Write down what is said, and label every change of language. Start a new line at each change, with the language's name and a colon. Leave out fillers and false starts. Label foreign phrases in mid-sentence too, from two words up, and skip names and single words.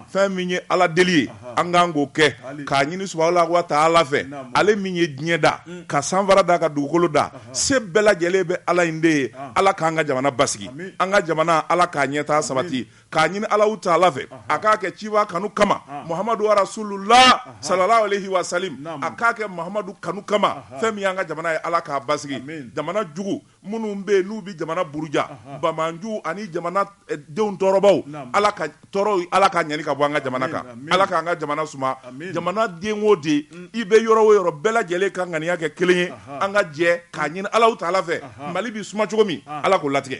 Bambara: fɛn min ye ala deli ye an k'an k'o kɛ Ali. k'a ɲini
Arabic: سبحانه وتعالى
Bambara: fɛ Naamu. ale min ye diɲɛ da ka sanfara da ka dugukolo da se bɛɛ lajɛlen bɛ ala in de ye ala k'an ka jamana basigi Amin. an ka jamana ala k'a ɲɛtaa sabati k'a ɲini ala taala fɛ a k'a kɛ ciba kanu kama
Arabic: محمد و رسول الله صلى الله عليه و سلم
Bambara: Naamu. a k'a kɛ muhamadu kanu kama fɛn min y'an ka jamana ye ala k'a basigi Amin. jamana jugu minnu bɛ yen n'u bɛ jamana buruja bamanju ani jamana denw tɔɔrɔbaw Naamu. ala ka tɔɔrɔ ala ka ɲani ka bɔ an ka jamana kan Amin. ala k'an ka jamana suma Amin. jamana den o den i bɛ yɔrɔ o yɔrɔ bɛɛ lajɛlen ka ŋaniya kɛ kelen ye an ka jɛ k'a ɲini ala taala fɛ mali bi suma cogo min ala k'o latigɛ